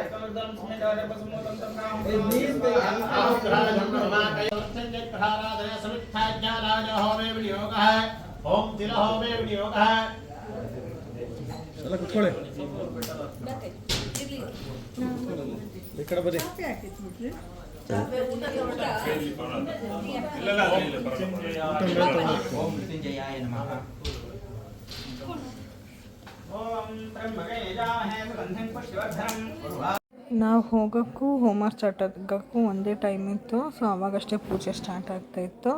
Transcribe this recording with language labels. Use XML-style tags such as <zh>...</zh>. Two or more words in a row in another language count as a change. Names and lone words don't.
<hi>ओम तिलहो में विनियोग है</hi> <kn>ಎಲ್ಲ ಕುತ್ಕೊಳ್ಳಿ ಈ ಕಡೆ ಬನ್ನಿ</kn> <sa>ಓಂ ಮೃತ್ಯುಂಜಯಾಯ ನಮಃ ಓಂ ತ್ರ್ಯಂಬಕೇ ಯಜಾಮಹೇ ಸುಗಂಧಿಂ ಪುಷ್ಟಿವರ್ಧನಂ.</sa> <kn>ನಾವು ಹೋಗೋಕ್ಕೂ ಹೋಮ ಸ್ಟಾರ್ಟ್ ಆಗೋಕ್ಕೂ ಒಂದೇ ಟೈಮ್ ಇತ್ತು. ಸೊ ಅವಾಗಷ್ಟೇ ಪೂಜೆ ಸ್ಟಾರ್ಟ್ ಆಗ್ತಾ ಇತ್ತು.</kn>